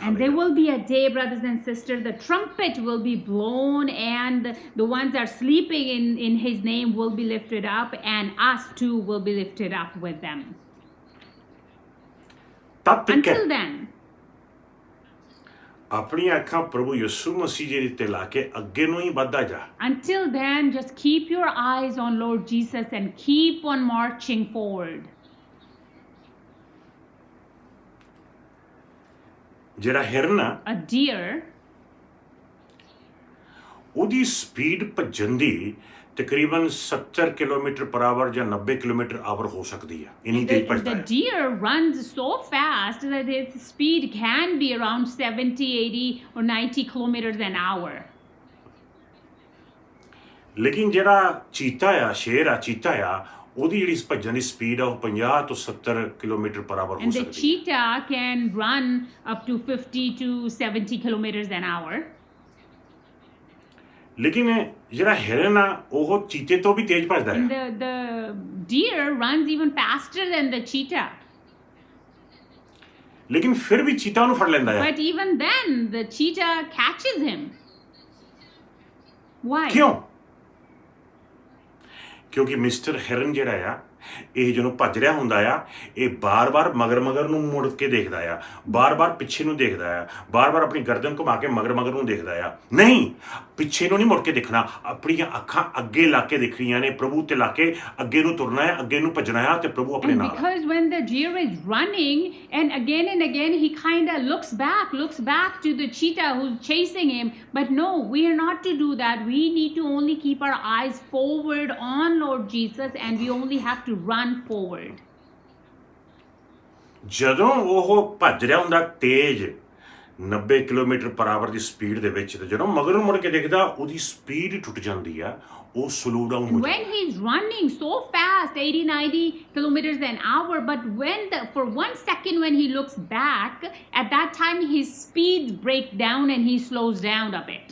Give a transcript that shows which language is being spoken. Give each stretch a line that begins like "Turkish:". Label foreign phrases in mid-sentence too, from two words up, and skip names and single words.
English: and
Punjabi: ਲਏ
English: there will be a day, brothers and sisters, the trumpet will be blown, and the ones that are sleeping in His name will be lifted up, and us too will be lifted up with them.
Punjabi: ਤਦ ਤੱਕ
English: Until then,
Punjabi: ਆਪਣੀਆਂ ਅੱਖਾਂ ਪ੍ਰਭੂ ਯਿਸੂ ਮਸੀਹ ਜੀ ਤੇ ਲਾ ਕੇ ਅੱਗੇ ਨੂੰ ਹੀ ਵੱਧਦਾ ਜਾ।
English: until then, just keep your eyes on Lord Jesus and keep on marching forward.
Punjabi: ਜਿਹੜਾ ਹਿਰਨ ਆ
English: A deer,
Punjabi: ਉਹਦੀ ਸਪੀਡ ਭੱਜਣ ਦੀ ਤਕਰੀਬਨ 70
English: kilometer per hour
Punjabi: ਜਾਂ 90
English: kilometer hour
Punjabi: ਹੋ ਸਕਦੀ ਆ, ਇੰਨੀ ਤੇਜ਼ ਭੱਜਦਾ
English: the
Punjabi: ਹੈ।
English: deer runs so fast that its speed can be around 70, 80, or 90 kilometers an hour.
Punjabi: ਲੇਕਿਨ ਜਿਹੜਾ ਚੀਤਾ ਆ, ਸ਼ੇਰ ਆ, ਚੀਤਾ ਆ, ਉਹਦੀ ਜਿਹੜੀ ਭੱਜਣ ਦੀ ਸਪੀਡ ਆ ਉਹ 50 ਤੋਂ 70
English: kilometer per hour
Punjabi: ਹੋ
English: And the
Punjabi: ਸਕਦੀ ਹੈ।
English: cheetah can run up to 50 to 70 kilometers an hour.
Punjabi: ਲੇਕਿਨ ਜਿਹੜਾ ਹਿਰਨ ਆ ਉਹ ਚੀਤੇ ਤੋਂ ਵੀ ਤੇਜ਼ ਭੱਜਦਾ
English: And
Punjabi: ਹੈ।
English: the deer runs even faster than the cheetah.
Punjabi: ਲੇਕਿਨ ਫਿਰ ਵੀ ਚੀਤਾ ਉਹਨੂੰ ਫੜ ਲੈਂਦਾ ਹੈ।
English: But even then, the cheetah catches him. Why?
Punjabi: ਕਿਉਂ? ਕਿਉਂਕਿ ਮਿਸਟਰ ਹਿਰਨ ਜਿਹੜਾ ਆ ਇਹ ਜਦੋਂ ਭੱਜ ਰਿਹਾ ਹੁੰਦਾ ਆ, ਇਹ ਬਾਰ-ਬਾਰ ਮਗਰ ਨੂੰ ਮੁੜ ਕੇ ਦੇਖਦਾ ਆ, ਬਾਰ-ਬਾਰ ਪਿੱਛੇ ਨੂੰ ਦੇਖਦਾ ਆ, ਬਾਰ-ਬਾਰ ਆਪਣੀ ਗਰਦਨ ਘੁਮਾ ਕੇ ਮਗਰ ਨੂੰ ਦੇਖਦਾ ਆ। ਨਹੀਂ, ਪਿੱਛੇ ਨੂੰ ਨਹੀਂ ਮੁੜ ਕੇ ਦੇਖਣਾ, ਆਪਣੀਆਂ ਅੱਖਾਂ ਅੱਗੇ ਲਾ ਕੇ ਦੇਖਣੀਆਂ ਨੇ, ਪ੍ਰਭੂ ਤੇ ਲਾ ਕੇ ਅੱਗੇ ਨੂੰ ਤੁਰਨਾ ਹੈ, ਅੱਗੇ ਨੂੰ ਭੱਜਣਾ ਹੈ ਤੇ ਪ੍ਰਭੂ ਆਪਣੇ
English: And
Punjabi: ਨਾਲ।
English: because when the deer is running, and again he kind of looks back to the cheetah who's chasing him. But no, we are not to do that. We need to only keep our eyes forward on Lord Jesus, and we only have to run forward.
Punjabi: ਜਦੋਂ ਉਹ ਭੱਜ ਰਿਹਾ ਹੁੰਦਾ ਤੇਜ਼ 90
English: kilometer per hour
Punjabi: ਦੀ ਸਪੀਡ ਦੇ ਵਿੱਚ, ਤੇ ਜਦੋਂ ਮਗਰ ਨੂੰ ਮੁੜ ਕੇ ਦੇਖਦਾ ਉਹਦੀ ਸਪੀਡ ਹੀ ਟੁੱਟ ਜਾਂਦੀ ਆ, ਉਹ
English: slow down
Punjabi: ਹੋ
English: And
Punjabi: ਜਾਂਦਾ।
English: when he's running so fast, 80-90 kilometers an hour, but for 1 second when he looks back, at that time his speed breaks down and he slows down a bit.